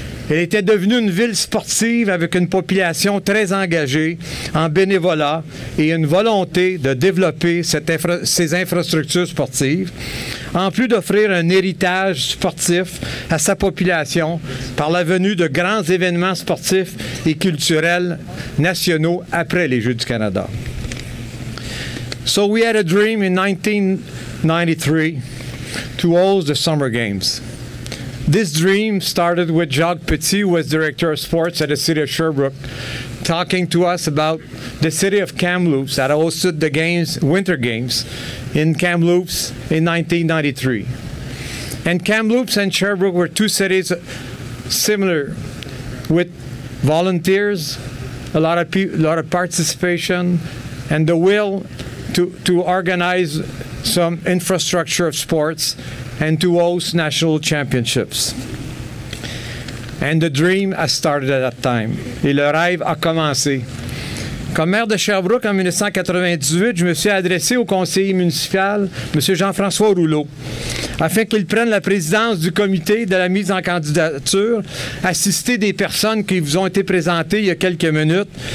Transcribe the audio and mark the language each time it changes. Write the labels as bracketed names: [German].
[French] Elle était devenue une ville sportive avec une population très engagée en bénévolat et une volonté de développer ses infrastructures sportives, en plus d'offrir un héritage sportif à sa population par la venue de grands événements sportifs et culturels nationaux après les Jeux du Canada. [English] So we had a dream in 1993 to host the Summer Games. This dream started with Jacques Petit, who was Director of Sports at the City of Sherbrooke, talking to us about the city of Kamloops that hosted the games, Winter Games in Kamloops in 1993. And Kamloops and Sherbrooke were two cities similar with volunteers, a lot of participation, and the will to organize some infrastructure of sports and to host national championships. And the dream has started at that time. [French] Et le rêve a commencé. Comme maire de Sherbrooke en 1998, je me suis adressé au conseiller municipal, M. Jean-François Rouleau, afin qu'il prenne la présidence du comité de la mise en candidature, assister des personnes qui vous ont été présentées il y a quelques minutes.